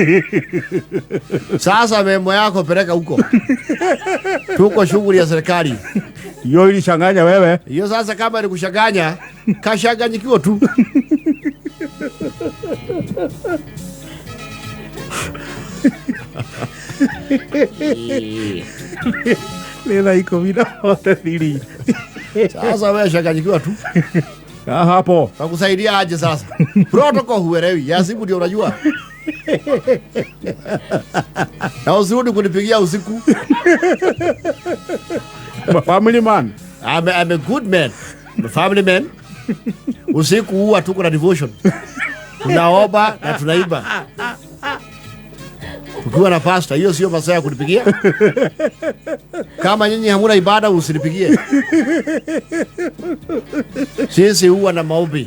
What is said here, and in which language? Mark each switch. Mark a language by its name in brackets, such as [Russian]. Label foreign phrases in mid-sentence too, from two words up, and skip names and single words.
[Swahili] Sasa memo yako peleka huko. Tuko shughuli ya serikali. Hiyo ilichanganya wewe. Hiyo sasa kama ilikushanganya, kashanganyikiwa tu. Lela iko bila hote thiri. Sasa wewe shanganyikiwa tu. Hapo. Takusaidia aje sasa? Protocol huelewi. Ya simu ndio unajua. Na usirudi kunipigia usiku. [English] Family man. I'm a good man. I'm a family man. [Swahili] Usiku huwa tuko na devotion. Tunaomba na tunaiba. Tukiwa na pasta, hiyo sio masaa ya kunipigia. Kama nyinyi hamuna ibada usinipigie. Sisi huwa na maombi.